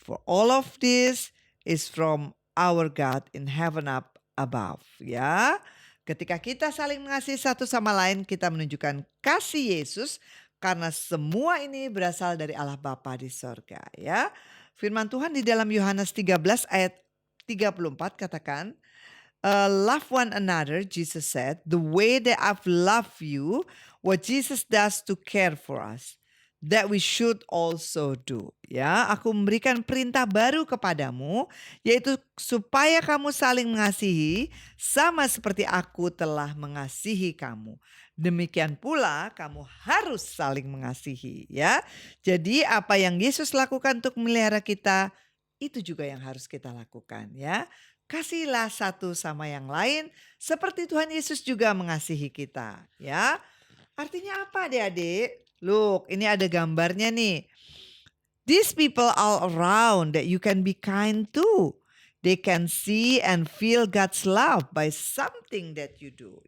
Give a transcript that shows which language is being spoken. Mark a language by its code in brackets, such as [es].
[en] For all of this is from our God in heaven up above. [id] Ya, ketika kita saling mengasihi satu sama lain, kita menunjukkan kasih Yesus karena semua ini berasal dari Allah Bapa di sorga. Ya, firman Tuhan di dalam Yohanes 13 ayat 34 katakan, [en] love one another, Jesus said, the way that I've loved you, what Jesus does to care for us, that we should also do. [id] Ya, aku memberikan perintah baru kepadamu, yaitu supaya kamu saling mengasihi, sama seperti aku telah mengasihi kamu. Demikian pula kamu harus saling mengasihi. Ya, jadi apa yang Yesus lakukan untuk memelihara kita, itu juga yang harus kita lakukan. Ya, kasihlah satu sama yang lain seperti Tuhan Yesus juga mengasihi kita. Ya, artinya apa adik-adik? Look, ini ada gambarnya nih. [en] These people all around that you can be kind to. They can see and feel God's love by something that you do.